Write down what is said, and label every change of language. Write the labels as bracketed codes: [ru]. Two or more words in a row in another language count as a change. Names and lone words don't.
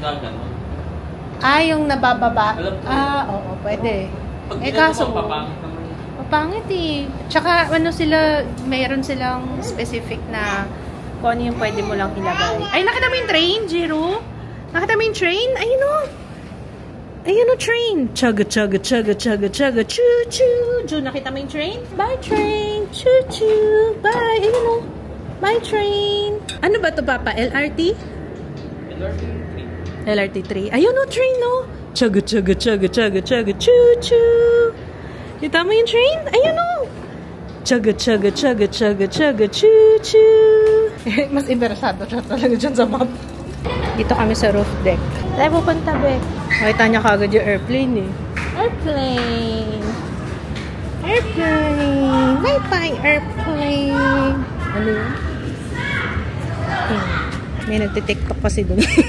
[tl] Yung nabababa. Oo, pwede. Kaso, papangit eh. Tsaka ano sila, mayroon silang specific na kung ano yung pwede mo lang ilagay. Ay, nakita mo yung train, Jiro? Nakita mo yung train? Ayun o. Ayun o, train. Chaga, chaga, chaga, chaga, chaga, choo, choo. Jiro, nakita mo yung train? [en] Bye, train. Choo, choo. Bye. [tl] Ayun o. [en] Bye, train. [tl] Ano ba to, Papa? LRT? LRT3. Ayun o, train o. Chaga, chaga, chaga, chaga, chaga, choo, choo. Kita mo yung train? Ayun o. Chaga, chaga, chaga, chaga, chaga, choo, choo. Mas interesado siya talaga dyan sa map. Dito kami sa [en] roof deck. [tl] Tayo pupunta, be. Makita niya kagad yung airplane eh. Airplane. Airplane. [en] Bye-bye, airplane. [tl] Ano yun? May nagtitiktok kasi doon.